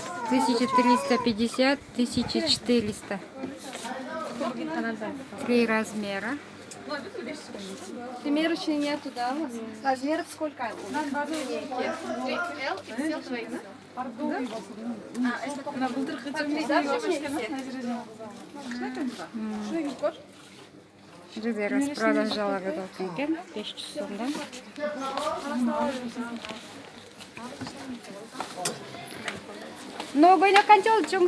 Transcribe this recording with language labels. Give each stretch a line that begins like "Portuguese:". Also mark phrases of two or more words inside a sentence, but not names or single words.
Russian: 1350, 1400. 3 размера. Примерочной нету, да, у вас? Размеров сколько? L, XL, 2XL.
Kyrgyz: Она былтыр Жерде распродажалары да экен 500 сомдон. Но көйнөк канча болду чоңуз?